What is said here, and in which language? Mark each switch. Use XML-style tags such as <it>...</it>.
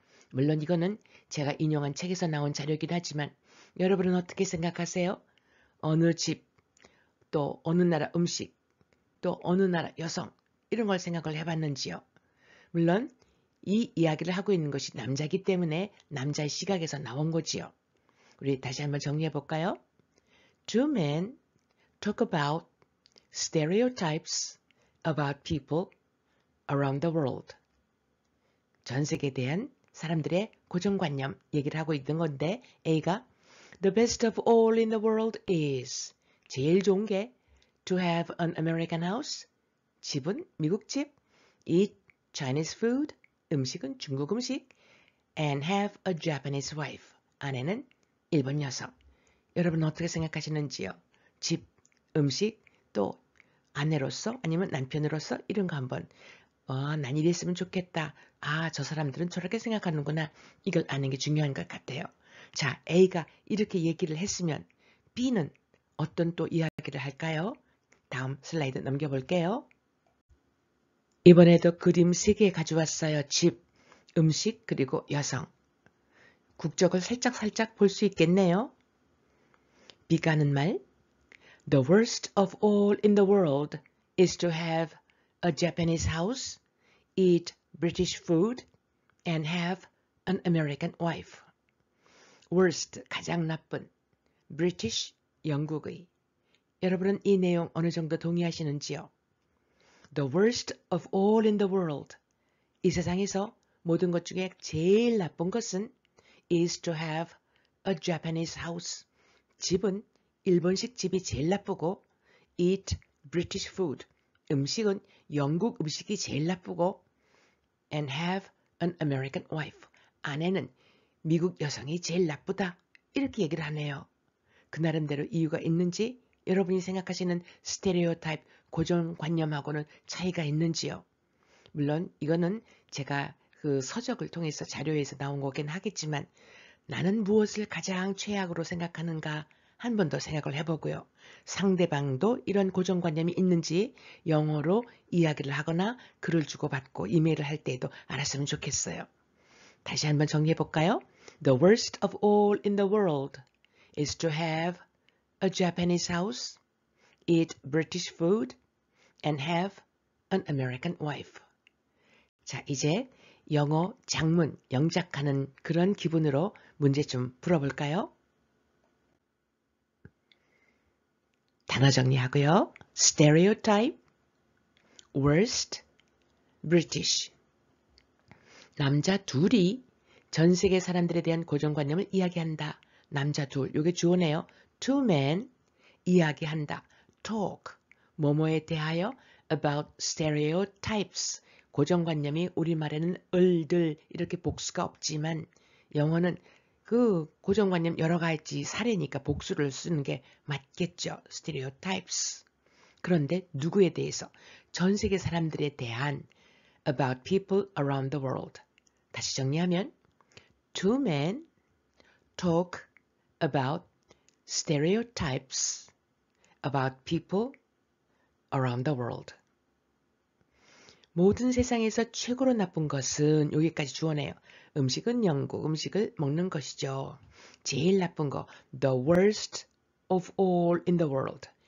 <ko>물론 이거는 제가 인용한 책에서 나온 자료이긴 하지만 여러분은 어떻게 생각하세요? 어느 집, 또 어느 나라 음식, 또 어느 나라 여성 이런 걸 생각을 해봤는지요? 물론 이 이야기를 하고 있는 것이 남자이기 때문에 남자의 시각에서 나온 거지요. 우리 다시 한번 정리해 볼까요?</ko> <en>Two men talk about stereotypes about people around the world.</en> <ko>전 세계에 대한 사람들의 고정관념 얘기를 하고 있는 건데 A가</ko> <en>The best of all in the world is</en> <ko>제일 좋은 게</ko> <en>to have an American house,</en> <ko>집은 미국 집,</ko> <en>eat Chinese food,</en> <ko>음식은 중국 음식,</ko> <en>and have a Japanese wife,</en> <ko>아내는 일본 여성. 여러분 어떻게 생각하시는지요? 집, 음식, 또 아내로서 아니면 남편으로서 이런 거 한번 난 이랬으면 좋겠다. 저 사람들은 저렇게 생각하는구나. 이걸 아는 게 중요한 것 같아요. 자, A가 이렇게 얘기를 했으면 B는 어떤 또 이야기를 할까요? 다음 슬라이드 넘겨볼게요. 이번에도 그림 3개 가져왔어요. 집, 음식, 그리고 여성. 국적을 살짝 볼 수 있겠네요. B가 하는 말</ko> <en>The worst of all in the world is to have a Japanese house, eat British food, and have an American wife.</en> <ko>Worst, 가장 나쁜. British, 영국의. 여러분은 이 내용 어느 정도 동의하시는지요?</ko> <en>The worst of all in the world.</en> <ko>이 세상에서 모든 것 중에 제일 나쁜 것은</ko> <en>is to have a Japanese house.</en> <ko>집은 일본식 집이 제일 나쁘고</ko> <en>eat British food.</en> <ko>음식은 영국 음식이 제일 나쁘고</ko> <en>and have an American wife.</en> <ko>아내는 미국 여성이 제일 나쁘다. 이렇게 얘기를 하네요. 그 나름대로 이유가 있는지 여러분이 생각하시는 스테레오타입 고정관념하고는 차이가 있는지요? 물론 이거는 제가 그 서적을 통해서 자료에서 나온 거긴 하겠지만 나는 무엇을 가장 최악으로 생각하는가 한 번 더 생각을 해보고요. 상대방도 이런 고정관념이 있는지 영어로 이야기를 하거나 글을 주고받고 이메일을 할 때에도 알았으면 좋겠어요. 다시 한번 정리해볼까요?</ko> <en>The worst of all in the world is to have a Japanese house, eat British food, and have an American wife.</en> <ko>자, 이제 영어 장문, 영작하는 그런 기분으로 문제 좀 풀어볼까요? 단어 정리하고요.</ko> <en>stereotype, worst, British.</en> <ko>남자 둘이 전 세계 사람들에 대한 고정관념을 이야기한다. 남자 둘, 요게 주어네요.</ko> <en>Two men,</en> <ko>이야기한다. Talk, 뭐뭐에 대하여</ko> <en>about stereotypes,</en> <ko>고정관념이 우리말에는 을들 이렇게 복수가 없지만 영어는 그 고정관념 여러 가지 사례니까 복수를 쓰는 게 맞겠죠. stereotypes. 그런데 누구에 대해서? 전 세계 사람들에 대한</ko> <en>about people around the world.</en> <ko>다시 정리하면</ko> <en>Two men talk about stereotypes about people around the world.</en> <ko>모든 세상에서 최고로 나쁜 것은 여기까지 주어네요. 음식은 영국, 음식을 먹는 것이죠. 제일 나쁜 거,</ko> <en>the worst of all in the world.</en>